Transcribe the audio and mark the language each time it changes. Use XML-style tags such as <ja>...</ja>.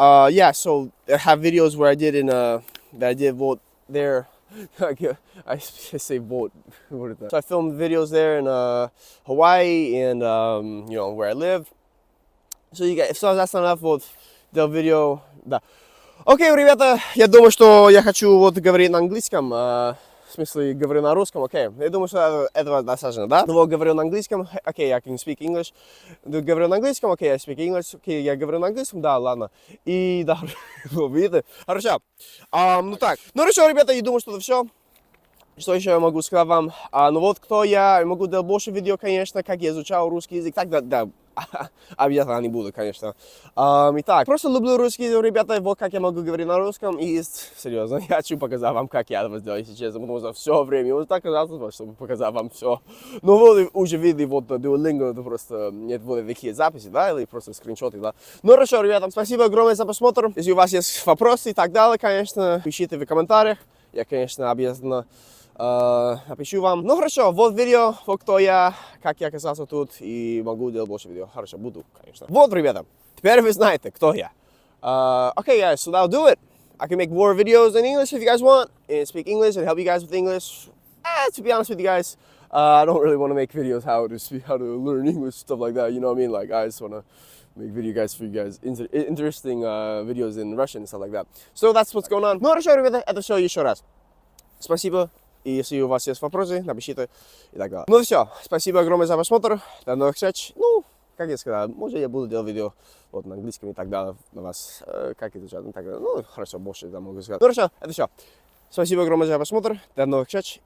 <en>Yeah, so I have videos where I did that I did vote there. I say vote. So I filmed videos there in Hawaii and you know, where I live. So you guys, if that's not enough,</en> <ru>вот del видео, да. Окей, ребята, я думаю, что я хочу вот говорить на английском, в смысле говорю на русском, окей. Я думаю, что этого достаточно, да? Ну, говорю на английском, окей,</ru> <en>I can speak English.</en> <ru>Говорю на английском, окей,</ru> <en>I speak English,</en> <ru>окей, я говорю на английском, да, ладно. И да, видите? Хорошо. Ну так, ну хорошо, ребята, я думаю, что это все. Что еще я могу сказать вам? Ну вот кто я могу делать больше видео, конечно, как я изучал русский язык. Так, да, обязательно не буду, конечно. Итак, просто люблю русский язык, ребята, вот как я могу говорить на русском. И, серьезно, я хочу показать вам, как я это сделал, если честно, потому что все время, вот так казалось, чтобы показать вам все. Ну вот, уже видели, вот на Duolingo, это просто, нет, вот такие записи, да, или просто скриншоты, да. Ну хорошо, ребята, спасибо огромное за просмотр. Если у вас есть вопросы и так далее, конечно, пишите в комментариях. Я, конечно, обязательно напишу вам. Ну хорошо, вот видео, вот кто я, как я оказался тут, и могу делать больше видео. Хорошо, буду, конечно. Вот, ребята, теперь вы знаете, кто я.</ru> <en>Okay, guys, so that'll do it. I can make more videos in English if you guys want, and speak English and help you guys with English. To be honest with you guys, I don't really want to make videos how to learn English, stuff like that, you know what I mean? Like, I just want to make video guys for you guys, interesting videos in Russian and stuff like that. So that's what's going on.</en> <ru>Ну хорошо, ребята, это все еще раз. Спасибо. И если у вас есть вопросы, напишите и так далее. Ну все, спасибо огромное за просмотр. До новых встреч. Ну, как я сказал, может я буду делать видео вот на английском и так далее на вас, как изучать и так далее. Ну, хорошо, больше я могу сказать. Ну хорошо, это все. Спасибо огромное за просмотр. До новых встреч.</ru>